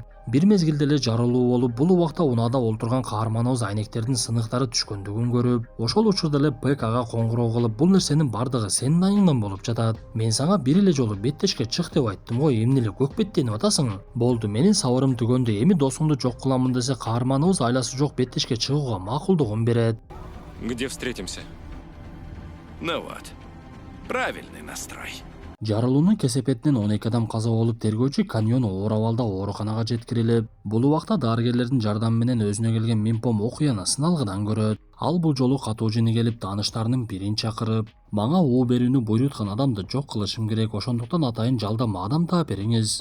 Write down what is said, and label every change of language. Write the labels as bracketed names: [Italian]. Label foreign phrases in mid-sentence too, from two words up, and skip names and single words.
[Kyrgyz] Бир мезгилде эле жарылуу болуп, бул убакта унаада олтурган каарманыбыз айнектердин сыныктары түшкөндүгүн көрүп, ошол учурда эле Пэк ага коңгуроо кылып, бул нерсенин бардыгы сенин айыңдан болуп жатат. Мен сага бир эле жолу беттешке чык деп айттым го, эмне эле көк беттенип атасың? Болду, менин сабырым түгөндү, эми досумду жок кыламын десе, каарманыбыз айласы жок беттешке чыгууга макулдугун берет. [Russian] Где встретимся? Ну вот, правильный настрой. [Kyrgyz] Жарылуунун кесепетинен 12 адам каза болуп, тергөөчү Каньон оор абалда ооруканага жеткирилип, бул убакта дарыгерлердин жардамы менен өзүнө келген Минпом окуяны сыналгыдан көрөт. Ал бул жолу катуу жеңилип, тааныштарынын бирин чакырып, мага уу берүүнү буйруткан адамды жок кылышым керек, ошондуктан атайын жалданма адам таап бериңиз.